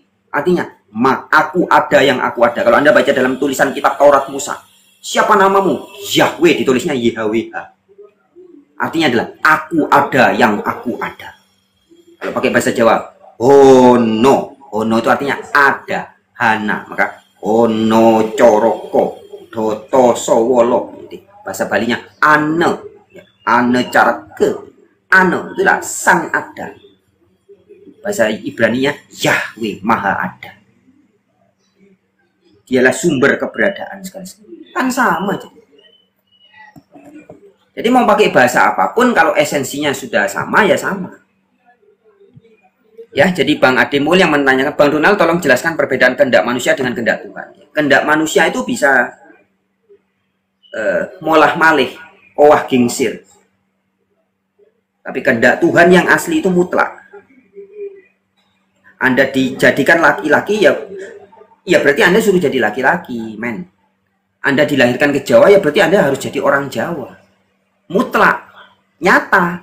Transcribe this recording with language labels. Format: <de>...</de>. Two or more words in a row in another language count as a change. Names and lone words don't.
<id>Artinya, aku ada yang aku ada. Kalau Anda baca dalam tulisan kitab Taurat Musa, siapa namamu? Yahweh, ditulisnya YHWH. Artinya adalah, aku ada yang aku ada. Kalau pakai bahasa Jawa, Ono. Ono itu artinya ada. Hana. Maka,</id> <jv>Ono Coroko, Doto Sowolo.</jv> <id>Bahasa Balinya, Ane.</id> <ban>Ane Carake.</ban> <id>Ane itulah sang ada. Bahasa Ibraninya, Yahweh, Maha Ada. Dialah sumber keberadaan sekali. Kan sama. Jadi mau pakai bahasa apapun, kalau esensinya sudah sama, ya sama. Ya, jadi Bang Ademul yang menanyakan, Bang Donald tolong jelaskan perbedaan kehendak manusia dengan kehendak Tuhan. Kehendak manusia itu bisa</id> <jv>molah malih, owah gingsir.</jv> <id>Tapi kehendak Tuhan yang asli itu mutlak. Anda dijadikan laki-laki, ya berarti Anda suruh jadi laki-laki, men. Anda dilahirkan ke Jawa, ya berarti Anda harus jadi orang Jawa. Mutlak, nyata.</id>